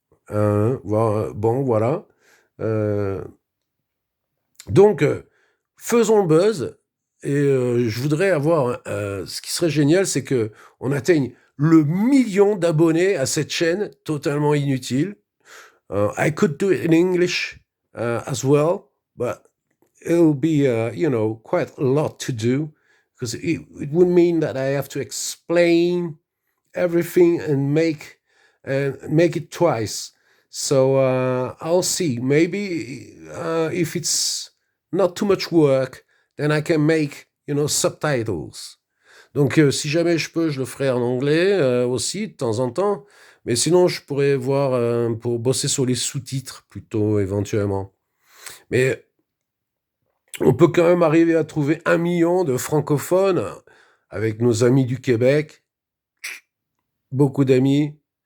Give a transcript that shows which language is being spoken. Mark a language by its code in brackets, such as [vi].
[fr] Bon, voilà. Euh, donc, faisons le buzz. Et je voudrais avoir. Ce qui serait génial, c'est que on atteigne le million d'abonnés à cette chaîne totalement inutile. [en] I could do it in English as well, but it'll be, quite a lot to do because it would mean that I have to explain everything and make it twice. So I'll see. Maybe if it's not too much work, then I can make subtitles. [fr] Donc si jamais je peux, je le ferai en anglais aussi de temps en temps. Mais sinon, je pourrais voir pour bosser sur les sous-titres plutôt éventuellement. Mais on peut quand même arriver à trouver 1 million de francophones avec nos amis du Québec. Beaucoup d'amis.